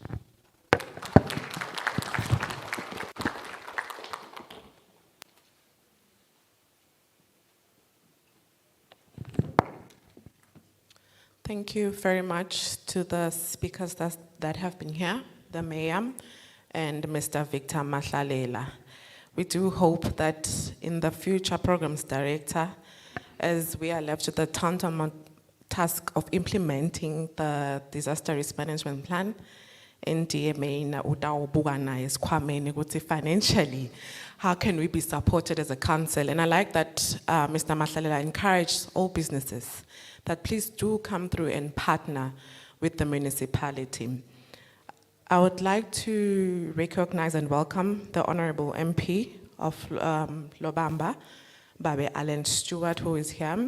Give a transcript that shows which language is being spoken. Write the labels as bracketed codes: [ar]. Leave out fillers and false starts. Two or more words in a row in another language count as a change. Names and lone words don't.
[en] Thank you very much to the speakers that have been here, the Mayor and Mr. Victor Mahlalela. We do hope that in the future Programs Director, as we are left with the tantamount task of implementing the Disaster Risk Management Plan, NDMA [ss] na utawubuka naye esikhwameni ukuthi [en] financially, how can we be supported as a council? And I like that Mr. Mahlalela encouraged all businesses that please do come through and partner with the municipality. I would like to recognize and welcome the Honorable MP of Lobamba, Babe Allen Stewart, who is here.